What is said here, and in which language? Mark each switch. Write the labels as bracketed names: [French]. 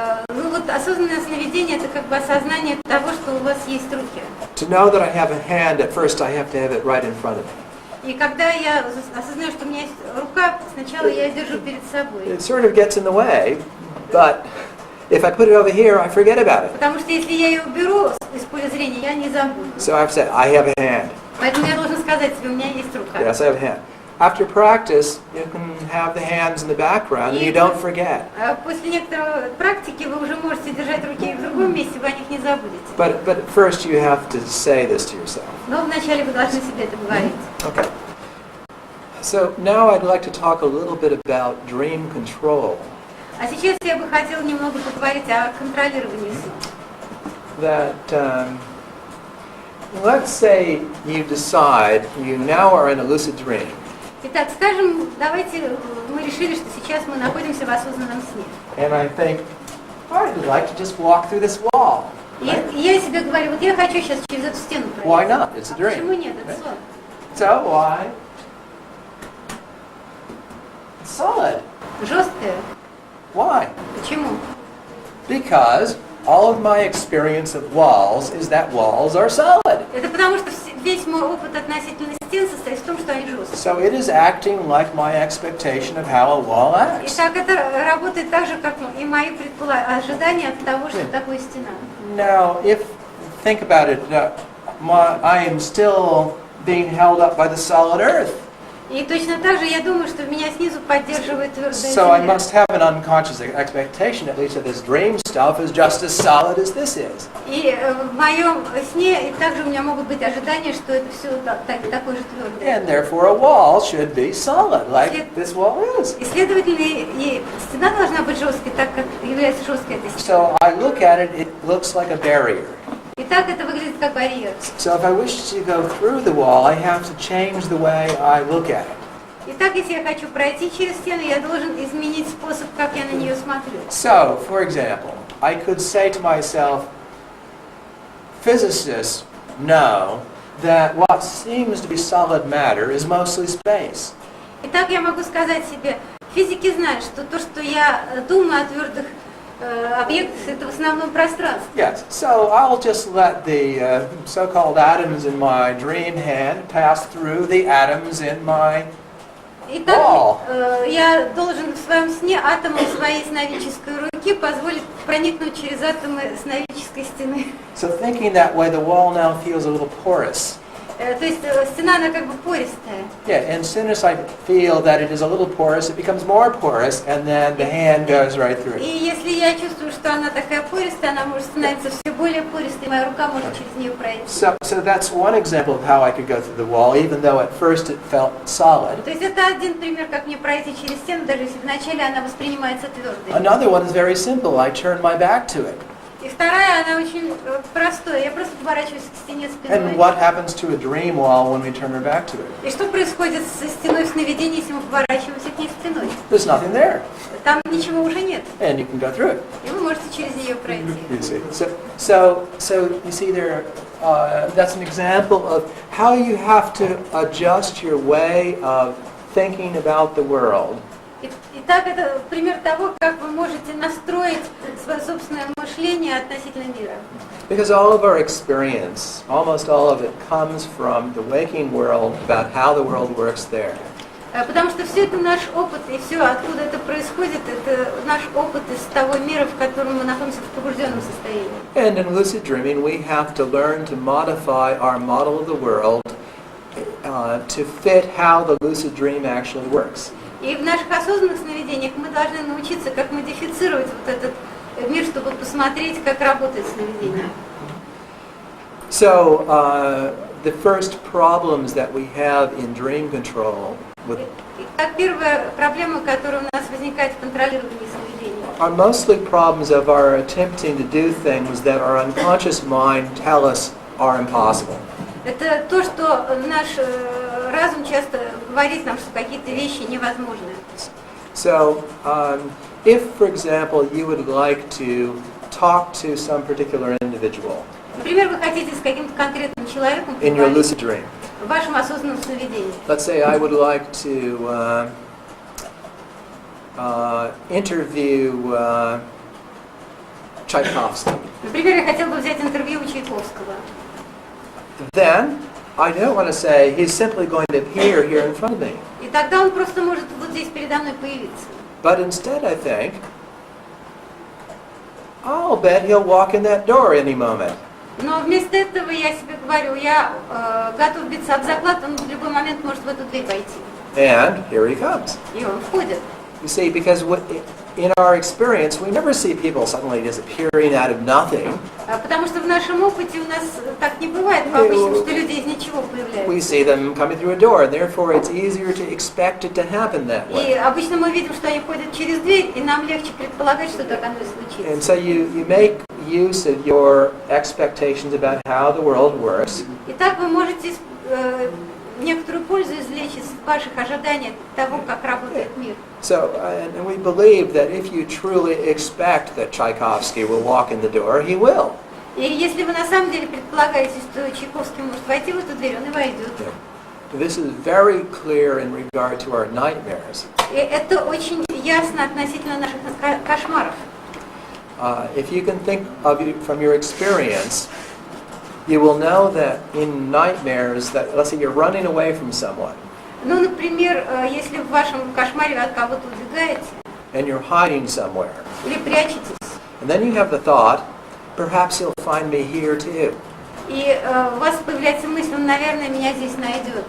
[Russian] Ну вот осознанное сновидение это как бы осознание того, что у вас есть руки. [English] To know that I have a hand, at first I have to have it right in front of me. [Russian] И когда я осознаю, что у меня есть рука, сначала я ее держу перед собой. [English] It sort of gets in the way, but if I put it over here, I forget about it. [Russian] Потому что если я ее уберу из поля зрения, я не забуду. [English] So I have to say, I have a hand. [Russian] Поэтому я должна сказать себе, у меня есть рука. [English] Yes, I have a hand. After practice, you can have the hands in the background and you don't forget. [Russian] После некоторой практики вы уже можете держать руки в другом месте, вы о них не забудете. [English] But first you have to say this to yourself. [Russian] Но вначале вы должны себе это говорить. [English] Okay. So now I'd like to talk a little bit about dream control. [Russian] А сейчас я бы хотела немного поговорить о контролировании сна. [English] That let's say you decide you now are in a lucid dream. [Russian] Итак, скажем, давайте мы решили, что сейчас мы находимся в осознанном сне. [English] And I think, I'd like to just walk through this wall. [Russian] И я себе говорю, вот я хочу сейчас через эту стену пройти. [English] Why not? It's a dream. [Russian] Почему нет? Это сон. [English] So why? It's solid. [Russian] Жесткое. [English] Why? [Russian] Почему? [English] Because all of my experience of walls is that walls are solid. [Russian] Это потому что весь мой опыт относительно стен состоит в том, что они жесткие. [English] So it is acting like my expectation of how a wall [Russian] И [English] acts. [Russian] так это работает так же, как и мои ожидания от того, что такое стена. [English] Now, think about it, I am still being held up by the solid earth. [Russian] И точно так же я думаю, что меня снизу поддерживает твердая [English] So I [Russian] земля. [English] must have an unconscious expectation, at least, that this dream stuff is just as solid as this is. [Russian] И в моем сне и также у меня могут быть ожидания, что это все такое же твердое. [English] And therefore a wall should be solid, like this wall is. [Russian] И, следовательно, и стена должна быть жесткой, так как является жесткой эта стена. [English] So I look at it, it looks like a barrier. [Russian] И так это выглядит как барьер. [English] So if I wish to go through the wall, I have to change the way I look at it. [Russian] Итак, если я хочу пройти через стену, я должен изменить способ, как я на нее смотрю. [English] So, for example, I could say to myself, physicists know that what seems to be solid matter is mostly space. [Russian] Итак, я могу сказать себе, физики знают, что то, что я думаю о твердых объектах, это в основном пространство. [English] Yes, so I'll just let the so-called atoms in my dream hand pass through the atoms in my [Russian] Я должен в своем сне атомом своей сновидческой руки позволить проникнуть через атомы сновидческой стены. [English] So thinking that way, the wall now feels a little porous. [Russian] То есть стена, она как бы пористая. [English] Yeah, and as soon as I feel that it is a little porous, it becomes more porous, and then the hand goes right through [Russian] И [English] it. [Russian] если я чувствую, что она такая пористая, она может становиться все более пористой, моя рука может через нее пройти. [English] So that's one example of how I could go through the wall, even though at first it felt solid. [Russian] То есть это один пример, как мне пройти через стену, даже если вначале она воспринимается твердой. [English] Another one is very simple. I turn my back to it. [Russian] И вторая, она очень простая. Я просто поворачиваюсь к стене спиной. [English] And what happens to a dream wall when we turn our back to it? [Russian] И что происходит со стеной в сновидении, если мы поворачиваемся к ней спиной? [English] There's nothing there, [Russian] Там ничего уже нет. [English] and you can go through it. [Russian] И вы можете через нее пройти. [English] You see. So you see there. That's an example of how you have to adjust your way of thinking about the world. [Russian] Итак, это пример того, как вы можете настроить свое собственное мышление относительно мира. [English] Because all of our experience, almost all of it, comes from the waking world, about how the world works there. [Russian] Потому что все это наш опыт, и все, откуда это происходит, это наш опыт из того мира, в котором мы находимся в пробужденном состоянии. [English] And in lucid dreaming, we have to learn to modify our model of the world to fit how the lucid dream actually works. [Russian] И в наших осознанных сновидениях мы должны научиться, как модифицировать вот этот мир, чтобы посмотреть, как работает сновидение. [English] So the first problems that we have in dream control [Russian] Итак, первая проблема, которая у нас возникает в контролировании сновидений, [English] are mostly problems of our attempting to do things that our unconscious mind tell us are impossible. [Russian] это то, что наш разум часто говорит нам, что какие-то вещи невозможны. [English] So if, for example, you would like to talk to some particular individual [Russian] Например, вы хотите с каким-то конкретным человеком [English] in your [Russian] поговорить [English] lucid dream, [Russian] в вашем осознанном сновидении. [English] let's say I would like to interview Tchaikovsky. [Russian] Например, я хотела бы взять интервью у Чайковского. [English] Then I don't want to say he's simply going to appear here in front of me. [Russian] И тогда он просто может вот здесь передо мной появиться. [English] But instead I think, I'll bet he'll walk in that door any moment. [Russian] Но вместо этого я себе говорю, я готов биться об заклад, он в любой момент может в эту дверь войти. [English] And here he comes. [Russian] И он входит. [English] You see, because in our experience, we never see people suddenly disappearing out of nothing. [Russian] Потому что в нашем опыте у нас так не бывает по обычному, что люди из ничего появляются. [English] We see them coming through a door, and therefore it's easier to expect it to happen that [Russian] И [English] way. [Russian] обычно мы видим, что они ходят через дверь, и нам легче предполагать, что так оно и [English] And [Russian] случится. [English] so you make use of your expectations about how the world works. [Russian] Итак, вы можете некоторую пользу извлечь из ваших ожиданий того, как работает мир. [English] So, and we believe that if you truly expect that Tchaikovsky will walk in the door, he will. [Russian] И если вы на самом деле предполагаете, что Чайковский может войти в эту дверь, он и войдет. [English] This is very clear in regard to our nightmares. [Russian] И это очень ясно относительно наших кошмаров. [English] If you can think of it from your experience, you will know that in nightmares, that let's say you're running away from someone, [Russian] Ну, например, если в вашем кошмаре вы от кого-то убегаете [English] and you're hiding somewhere, [Russian] или прячетесь, [English] and then you have the thought, perhaps he'll find me here too. [Russian] и у вас появляется мысль, он, наверное, меня здесь найдет.